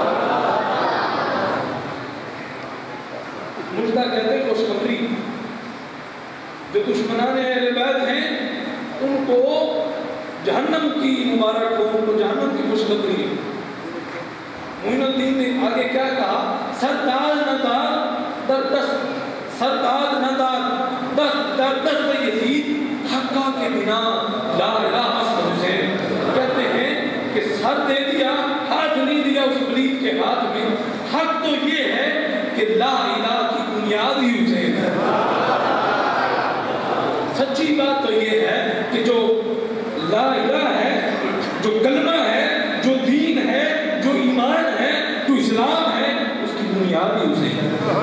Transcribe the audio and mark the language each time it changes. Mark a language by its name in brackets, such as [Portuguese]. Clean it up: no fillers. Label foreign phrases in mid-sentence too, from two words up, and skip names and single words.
[Urdu] مژدہ کہتے ہیں خوشخبری، جو دشمنان اہل بیت ہیں ان کو جہنم کی مبارک ہو، ان کو جہنم کی خوشخبری ہے. معین الدین نے آگے کیا کہا؟ [Persian] سردار ندار در دست، سردار ندار در دست یزید حقا کے بنا [Arabic] لا الہ الا [Persian] حسین. [Urdu] کہتے ہیں کہ سر دے دیا، ہاتھ نہیں دیا اس پلیت کے ہاتھ میں. حق تو یہ ہے کہ [Arabic] لا الہ [Urdu] کی بنیاد ہی حسین ہے. سچی بات تو یہ ہے کہ جو [Arabic] لا الہ [Urdu] ہے، جو کلمہ ہے، جو دین ہے، جو ایمان ہے، جو اسلام ہے، اس کی بنیاد ہی اسے ہے.